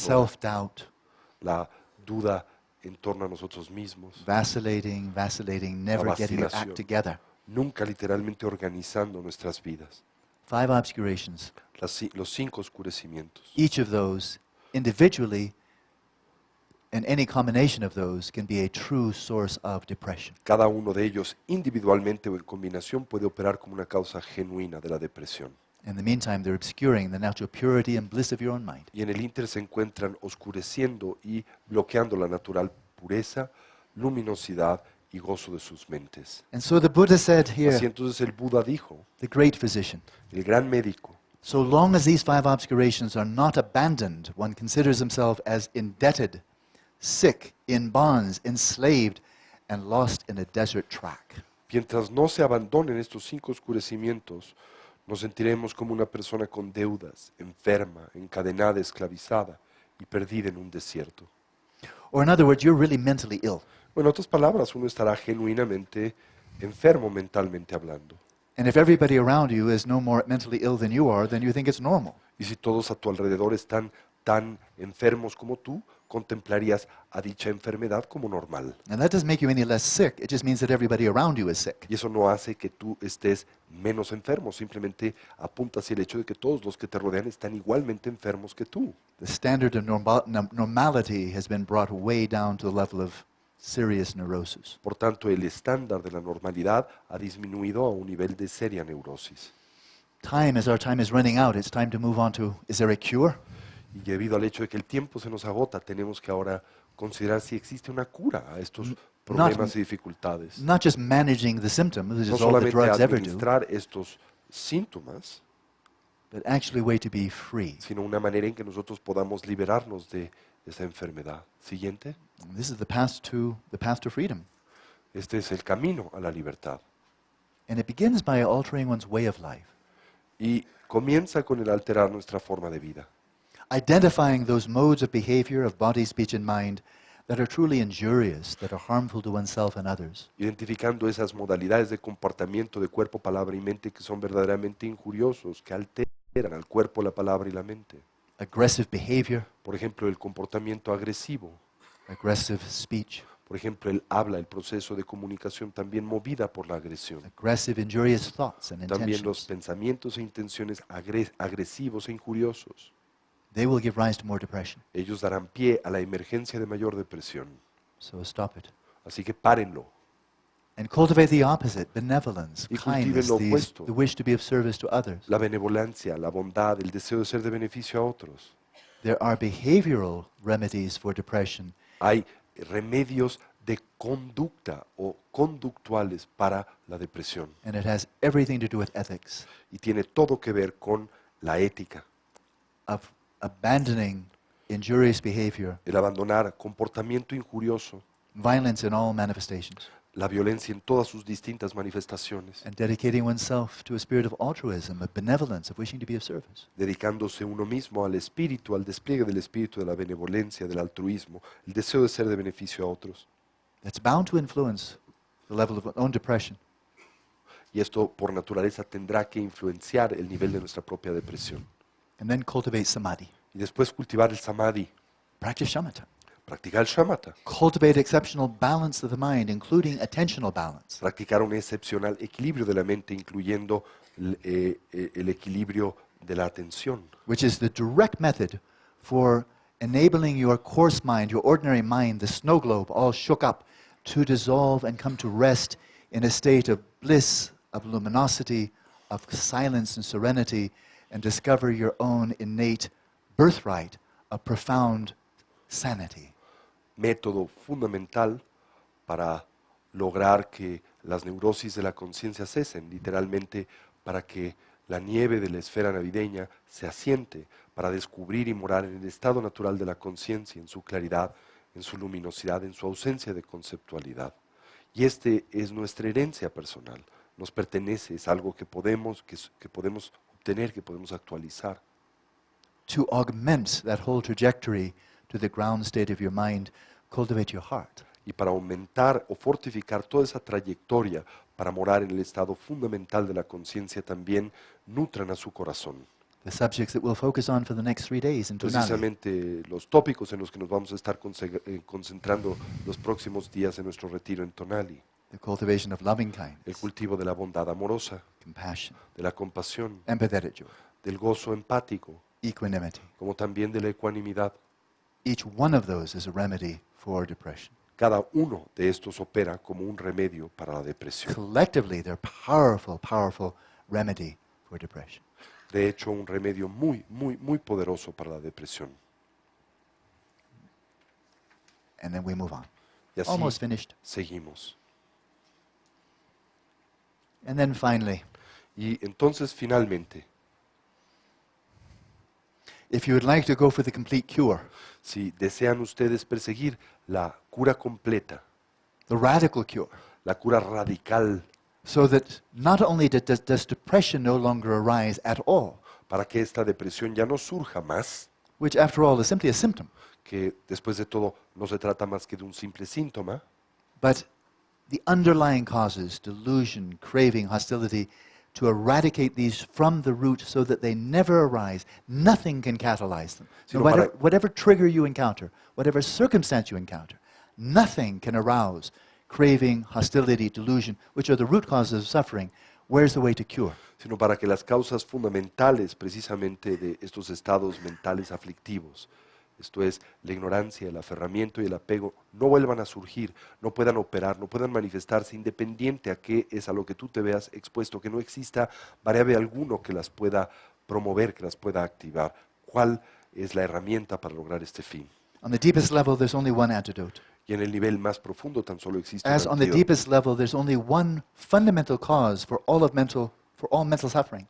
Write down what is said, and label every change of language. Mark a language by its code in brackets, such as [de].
[en] self-doubt, [es] la duda en torno a nosotros mismos, [en] vacillating, never getting your [es] vacilación. [en] act together. [es] nunca literalmente organizando nuestras vidas. [en] 5 obscurations. [es] Los 5 oscurecimientos. [en] Each of those individually and any combination of those can be a true source of depression. [es] Cada uno de ellos individualmente o en combinación puede operar como una causa genuina de la depresión. [en] In the meantime, they're obscuring the natural purity and bliss of your own mind. [es] Y en el ínter se encuentran oscureciendo y bloqueando la natural pureza, luminosidad y gozo de sus mentes. [en] And so the Buddha said [es] Así [en] here, [es] entonces el Buda dijo, [en] the great physician, [es] el gran médico, [en] so long as these 5 obscurations are not abandoned, one considers himself as indebted, sick, in bonds, enslaved, and lost in a desert track. [es] mientras no se abandonen estos 5 oscurecimientos, nos sentiremos como una persona con deudas, enferma, encadenada, esclavizada y perdida en un desierto. [en] Or in other words, you're really mentally ill. [es] O en otras palabras, uno estará genuinamente enfermo mentalmente hablando. [en] And if everybody around you is no more mentally ill than you are, then you think it's normal. [es] Y si todos a tu alrededor están tan enfermos como tú, contemplarías a dicha enfermedad como normal. [en] And that doesn't make you any less sick. It just means that everybody around you is sick. [es] Y eso no hace que tú estés menos enfermo, simplemente apunta hacia el hecho de que todos los que te rodean están igualmente enfermos que tú. [en] The standard of normality has been brought way down to the level of serious neurosis. [es] Por tanto, el estándar de la normalidad ha disminuido a un nivel de seria neurosis. [en] As our time is running out, it's time to move on to, is there a cure? [es] Y debido al hecho de que el tiempo se nos agota, tenemos que ahora considerar si existe una cura a estos problemas y dificultades. [en] Not just managing the symptoms, which [es] No [en] is all the drugs ever do, [es] administrar estos síntomas, [en] but actually a way to be free. [es] sino una manera en que nosotros podamos liberarnos de esa enfermedad. Siguiente. [en] And this is the path to freedom. [es] Este es el camino a la libertad. [en] And it begins by altering one's way of life. [es] Y comienza con el alterar nuestra forma de vida. [en] Identifying those modes of behavior of body, speech, and mind that are truly injurious, that are harmful to oneself and others. [es] Identificando esas modalidades de comportamiento de cuerpo, palabra y mente que son verdaderamente injuriosos, que alteran al cuerpo, la palabra y la mente. [en] Aggressive behavior, [es] Por ejemplo, el comportamiento agresivo. [en] aggressive speech, [es] Por ejemplo, el habla, el proceso de comunicación también movida por la agresión. [en] aggressive, injurious thoughts and [es] También los [en] intentions. [es] pensamientos e intenciones agresivos e injuriosos. [en] They will give rise to more depression. [es] Ellos darán pie a la emergencia de mayor depresión. [en] So stop it. [es] Así que párenlo. [en] And cultivate the opposite, benevolence, [es] Y cultiven [en] kindness, [es] lo opuesto. [en] the wish to be of service to others. [es] La benevolencia, la bondad, el deseo de ser de beneficio a otros. [en] There are behavioral remedies for depression, [es] Hay remedios de conducta o conductuales para la depresión. [en] and it has everything to do with ethics, [es] Y tiene todo que ver con la ética. [en] of abandoning injurious behavior, [es] El abandonar comportamiento injurioso, [en] violence in all manifestations, [es] la violencia en todas sus distintas manifestaciones, [en] and dedicating oneself to a spirit of altruism, of benevolence, of wishing to be of service. [es] dedicándose uno mismo al espíritu, al despliegue del espíritu de la benevolencia, del altruismo, el deseo de ser de beneficio a otros. [en] That's bound to influence the level of one's own depression. [es] Y esto por naturaleza tendrá que influenciar el nivel de nuestra propia depresión. [en] And then cultivate samadhi. [es] Y después cultivar el samadhi, [en] Practice shamatha. [es] practicar el shamatha, [en] Cultivate exceptional balance of the mind, including attentional balance. [es] practicar un excepcional equilibrio de la mente, incluyendo el equilibrio de la atención, [en] Which is the direct method for enabling your coarse mind, your ordinary mind, the snow globe, all shook up, to dissolve and come to rest in a state of bliss, of luminosity, of silence and serenity, and discover your own innate birthright of profound sanity. [es] método fundamental para lograr que las neurosis de la conciencia cesen, literalmente para que la nieve de la esfera navideña se asiente, para descubrir y morar en el estado natural de la conciencia, en su claridad, en su luminosidad, en su ausencia de conceptualidad. Y este es nuestra herencia personal, nos pertenece, es algo que podemos obtener, que podemos actualizar. [en] To augment that whole trajectory to the ground state of your mind, cultivate your heart. [es] Y para aumentar o fortificar toda esa trayectoria para morar en el estado fundamental de la conciencia, también nutran a su corazón. [en] The subjects that we'll focus on for the next 3 days in Tonali. [es] Precisamente los tópicos en los que nos vamos a estar concentrando los próximos días en nuestro retiro en Tonali. [en] The cultivation of loving [es] El [en] kindness, [es] cultivo de la bondad amorosa, [en] compassion, [es] de la compasión, [en] empathetic joy, [es] del gozo empático, [en] equanimity. [es] como también de la ecuanimidad. [en] Each one of those is a remedy for depression. [es] Cada uno de estos opera como un remedio para la depresión. [en] Collectively, they're powerful, powerful remedy for depression. [es] De hecho, un remedio muy, muy, muy poderoso para la depresión. [en] And then we move on. [es] Y así [en] Almost finished. [es] seguimos. [en] And then finally, [es] Y entonces, finalmente, [en] if you would like to go for the complete cure, [es] si desean ustedes perseguir la cura completa, [en] the radical cure, [es] la cura radical, [en] so that not only does depression no longer arise at all, [es] para que esta depresión ya no surja más, [en] which after all is simply a symptom, [es] que después de todo no se trata más que de un simple síntoma, [en] But the underlying causes, delusion, craving, hostility, to eradicate these from the root so that they never arise, nothing can catalyze them. [es] Sí, [en] No [es] no, [en] matter, [es] para- [en] whatever trigger you encounter, whatever circumstance you encounter, nothing can arouse craving, hostility, delusion, which are the root causes of suffering. Where's the way to cure? [es] Sino para que las causas fundamentales precisamente de estos estados mentales aflictivos, esto es la ignorancia, el aferramiento y el apego, no vuelvan a surgir, no puedan operar, no puedan manifestarse independiente a qué es a lo que tú te veas expuesto, que no exista variable alguno que las pueda promover, que las pueda activar. ¿Cuál es la herramienta para lograr este fin? [en] On the deepest level, there's only one antidote. [es] Y en el nivel más profundo tan solo existe un [en] As on the [es] antídoto. [en] deepest level, there's only one fundamental cause for all mental suffering.